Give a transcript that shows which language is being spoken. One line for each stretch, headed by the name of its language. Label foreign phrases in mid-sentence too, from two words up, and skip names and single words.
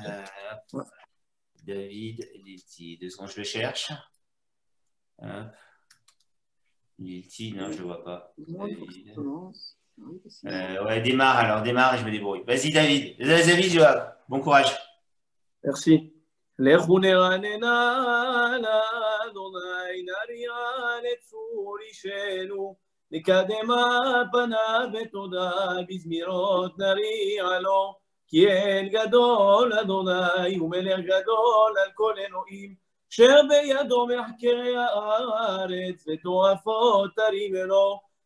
French: David Lilti, 2 secondes, je le cherche. Lilti, non, je ne le vois pas. Ouais, démarre et je me débrouille. Vas-y, David. David, Joab. Bon courage. Merci.
Hebrew: לכו נרננה לאדוני נריע לצור אישנו נקדמה פניו בתודה בזמירות נריע לו כי אין גדול אדוני ומלך גדול על כל אלוהים אשר בידו מחקרי הארץ ותועפות תרים לו